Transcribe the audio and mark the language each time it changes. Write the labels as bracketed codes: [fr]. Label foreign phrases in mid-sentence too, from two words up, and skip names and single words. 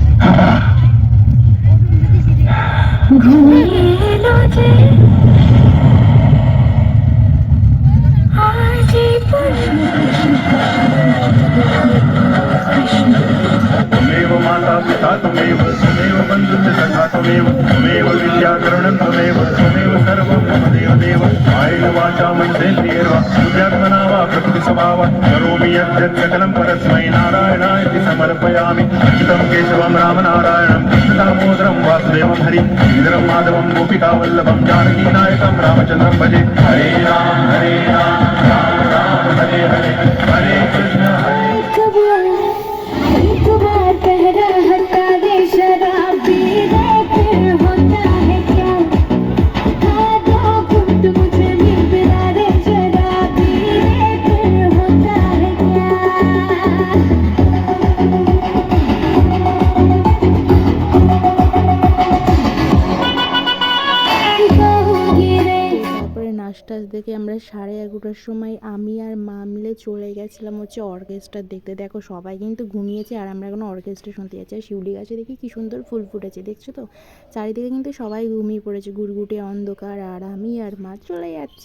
[bn] ঘুমিয়ে এলো যে আজ [sa] त्वमेव माता पिता त्वमेव बन्धुश्च सखा त्वमेव विद्याकरण त्वमेव त्वमेव सर्वं मम देवदेव कायेन वाचा मनसेन्द्रियैर्वा बुद्ध्यात्मना वा प्रकृतिस्वभावात् करोमि यद्यत् सकलं परस्मै नारायणाय समर्पयामि अच्युतं केशवं रामनारायणं कृष्णदामोदरं वासुदेवं हरि श्रीधरं माधवं गोपिकावल्लभं जानकीनायकं रामचन्द्रं भजे हरे राम राम राम हरे हरे हरे कृष्ण हरे [hi] एक बार पहरा हटा दे शराबी रे फिर होता है क्या हाँ दो घूंट मुझे भी पिला दे शराबी रे फिर होता है क्या कहूँगी रे [bn] তারপরে নাচ টাচ দেখে আমরা 11:30টার সময় আমি আর মা মিলে চলে গেছিলাম হচ্ছে অর্কেস্ট্রা দেখতে। দেখো সবাই কিন্তু ঘুমিয়েছে আর আমরা এখন অর্কেস্ট্রা শুনতে যাচ্ছি। আর শিউলি গাছে দেখি কি সুন্দর ফুল ফুটেছে, দেখছো তো? চারিদিকে কিন্তু সবাই ঘুমিয়ে পড়েছে, ঘুরঘুটে অন্ধকার, আর আমি আর মা চলে যাচ্ছি।